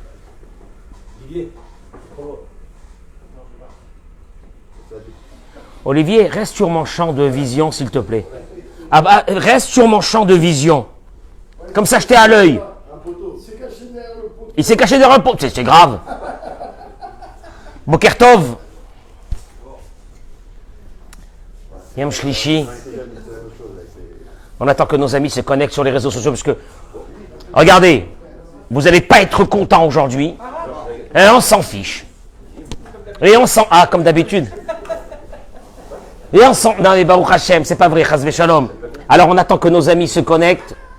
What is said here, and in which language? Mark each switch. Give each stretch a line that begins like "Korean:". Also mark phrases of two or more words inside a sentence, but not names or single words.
French: Olivier, reste sur mon champ de vision, s'il te plaît. Ah bah, reste sur mon champ de vision. Comme ça, je t'ai à l'œil. Il s'est caché derrière le poteau. C'est grave.
Hebrew: בוקר טוב. יום שלישי.
French: On attend que nos amis se connectent sur les réseaux sociaux parce que, regardez, vous n'allez pas être content aujourd'hui. Et on s'en fiche. Et on s'en... Ah, comme d'habitude. Et on s'en... Non, mais
Hebrew: ברוך השם,
French: c'est pas vrai,
Hebrew: חס ושלום.
French: Alors, on attend que nos amis se connectent.